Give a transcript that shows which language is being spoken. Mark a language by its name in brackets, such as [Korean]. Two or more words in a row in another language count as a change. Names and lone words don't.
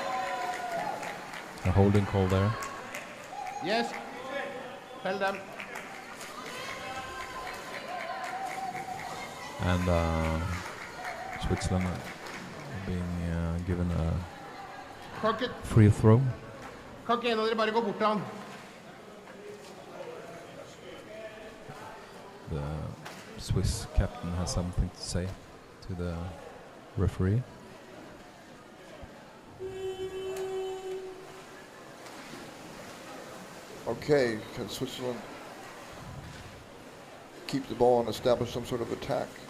[English] A holding call there. Yes. Tell them. And Switzerland being given a free throw. [Norwegian] Kan ikke en av dere bare gå bort til han? [English] The Swiss captain has something to say to the referee. Okay, can Switzerland keep the ball and establish some sort of attack?